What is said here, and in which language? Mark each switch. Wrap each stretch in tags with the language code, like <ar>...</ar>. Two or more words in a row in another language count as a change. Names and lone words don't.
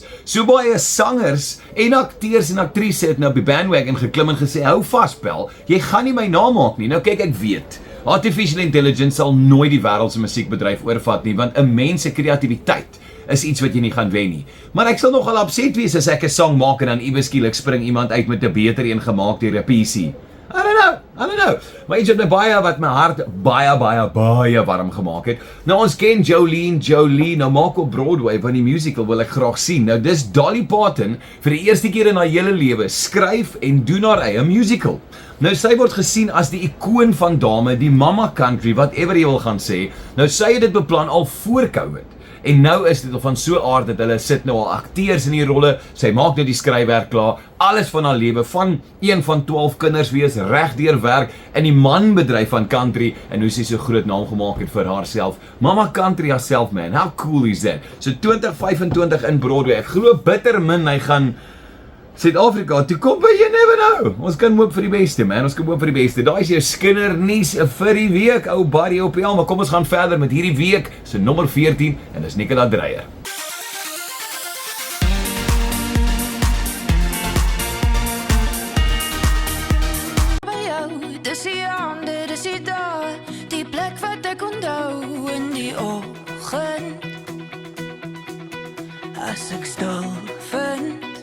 <af>So baie sangers en akteurs en aktrises het nou op die bandwagon geklim en gesê, hou vas Pel, jy gaan nie my namaak nie. Nou kyk, ek weet,</af> <en>Artificial intelligence</en> <af>sal nooit die wêreld se musiekbedryf oorvat nie, want 'n mens se kreatiwiteit is iets wat jy nie gaan wen nie. Maar ek sal nogal upset wees as ek 'n song maak en dan iewes skielik spring iemand uit met 'n beter een gemaak deur 'n PC.</af> <en>I don't know.</en> <af>Maar iets wat my hart baie warm gemaak het. Nou ons ken Jolene, nou maak op Broadway van die musical wil ek graag sien. Nou dis Dolly Parton vir die eerste keer in haar hele lewe skryf en doen haar eie musical. Nou sy word gesien as die ikoon van dame, die</af> <en>mama country, whatever</en> <af>jy wil gaan sê. Nou sy het dit beplan al voor COVID. En nou is dit van so aard dat hulle sit nou al akteurs in die rolle, sy maak nou die skryfwerk klaar, alles van haar lewe, van een van 12 kinders wees, reg deur werk, in die manbedryf van country, en hoe sy so groot naam gemaak het vir haarself.</af> <en>Mama country herself, man, how cool is that? So 2025 in Broadway,</en> <af>ek glo bitter min, hy gaan Suid-Afrika toe kom,</af> <en>but you never know.</en> <af>Ons kan hoop vir die beste, man. Ons kan hoop vir die beste. Daai is jou Skinner nuus vir die week, ou buddy op maar kom ons gaan verder met hierdie week se nommer 14 en dis Nicola Dreyer. By jou, dis hier ander, dis hier daar, die plek wat ek onthou in die oggend, as ek stil vind.</af>